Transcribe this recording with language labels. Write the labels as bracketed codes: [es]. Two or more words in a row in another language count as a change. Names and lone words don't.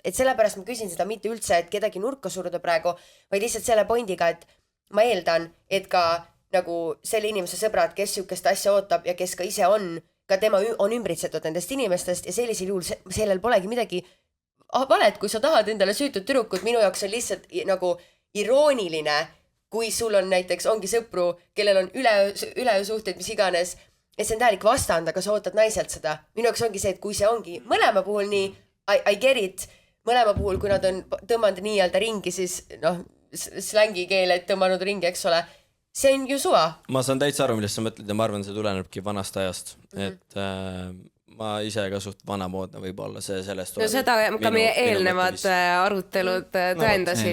[et] Et sellepärast ma küsin seda mitte üldse, et kedagi nurka suruda praegu, vaid lihtsalt selle pointiga, et ma eeldan, et ka nagu selle inimese sõbrad, kes sihukest asja ootab ja kes ka ise on ka tema on ümbritsetud nendest inimestest ja sellisel juhul sellel polegi midagi valet, kui sa tahad endale süütud tüdrukut, minu jaoks on lihtsalt nagu irooniline, kui sul on näiteks, ongi sõpru, kellel on üleöösuhted, mis iganes, et see on täielik vastand, aga sa ootad naiselt seda. Minu jaoks ongi see, et kui see ongi mõlema puhul nii, [en] I get it, [et] mõlema puhul, kui nad on tõmmanud nii-öelda ringi, siis noh, slängi keele, et tõmmanud ringi, eks ole, see on ju suva. Ma saan täitsa aru, millest sa mõtled ja ma arvan, see tulenebki vanast ajast, et ma ise ka suht vanamoodne võib-olla see sellest no seda ka meie eelnevad arutelud tõendasid.